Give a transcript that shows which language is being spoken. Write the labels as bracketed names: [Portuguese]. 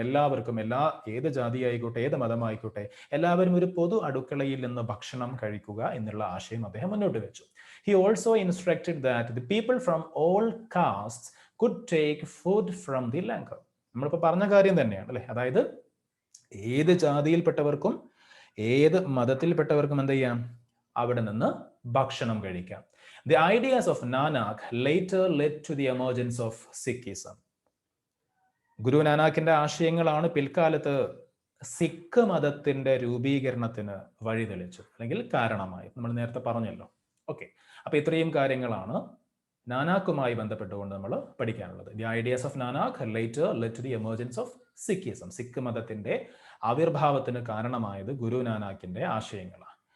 [Malayalam] എല്ലാവർക്കും, ഏത് ജാതി ആയിക്കോട്ടെ, ഏത് മതമായിക്കോട്ടെ, എല്ലാവരും ഒരു പൊതു അടുക്കളയിൽ നിന്ന് ഭക്ഷണം കഴിക്കുക എന്നുള്ള ആശയം അദ്ദേഹം മുന്നോട്ട് വെച്ചു. [English] He also instructed that the people from all castes could take food from the langar. [Malayalam] നമ്മളിപ്പോൾ പറഞ്ഞ കാര്യം തന്നെയാണ് അല്ലെ. അതായത് ഏത് ജാതിയിൽപ്പെട്ടവർക്കും ഏത് മതത്തിൽപ്പെട്ടവർക്കും എന്ത് ചെയ്യാം? അവിടെ നിന്ന് ഭക്ഷണം കഴിക്കാം. [English] The ideas of Nanak later led to the emergence of Sikhism. [Malayalam] ഗുരു നാനാക്കിന്റെ ആശയങ്ങളാണ് പിൽക്കാലത്ത് സിഖ് മതത്തിന്റെ രൂപീകരണത്തിന് വഴിതെളിച്ചു അല്ലെങ്കിൽ കാരണമായി. നമ്മൾ നേരത്തെ പറഞ്ഞല്ലോ. ഓക്കെ, അപ്പൊ ഇത്രയും കാര്യങ്ങളാണ് നാനാക്കുമായി ബന്ധപ്പെട്ടുകൊണ്ട് നമ്മൾ പഠിക്കാനുള്ളത്. [English] The ideas of Nanak later led to the emergence of Sikhism. [Malayalam] Sikh മതത്തിന്റെ ആവിർഭാവത്തിന് കാരണമായത് ഗുരു നാനാക്കിന്റെ ആശയങ്ങളാണ്.